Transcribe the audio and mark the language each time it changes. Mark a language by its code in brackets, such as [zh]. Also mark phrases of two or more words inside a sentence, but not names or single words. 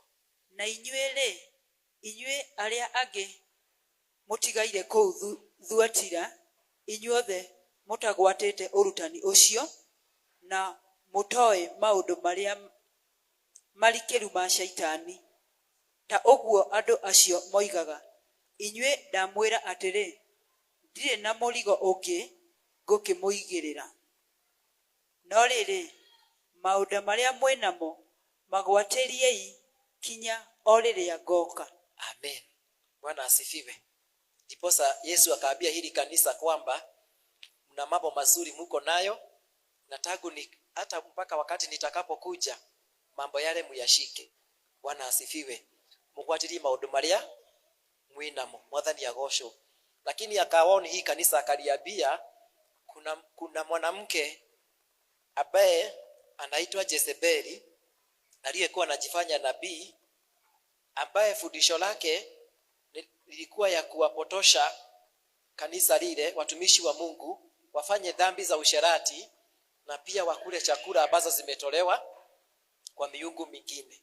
[ki] Na inyuĩ-rĩ, inyuĩ arĩa angĩ mũtigaire kũu Thuatira, inyuothe mũtagwatĩte ũrutani ũcio na mũtoĩ maũndũ marĩa marikĩru ma Shaitani, ta ũguo andũ acio moigaga. Inyuĩ ndamwĩra atĩrĩ, ndirĩ na mũrigo ũngĩ ngũkĩmũigĩrĩra. No rĩrĩ, maũndũ marĩa mwĩnamo magwatĩriei kinya o rĩrĩa ngoka. [sw] Amen. Bwana asifiwe. Ndiposa Yesu akaambia hili kanisa kwamba mna mambo mazuri mko nayo, na tangu hata mpaka wakati nitakapokuja mambo yale muyashike. Bwana asifiwe. [ki] Mugwatirie maundu maria mwinamo, mwathani agocwo. [sw] Lakini akawaoni hii kanisa akaliambia kuna mwanamke ambaye anaitwa Jezebeli aliyekuwa anajifanya nabii, ambaye fundisho lake lilikuwa ya kuwapotosha kanisa lile, watumishi wa Mungu wafanye dhambi za usherati na pia wakule chakula ambazo zimetolewa kwa miungu mingine.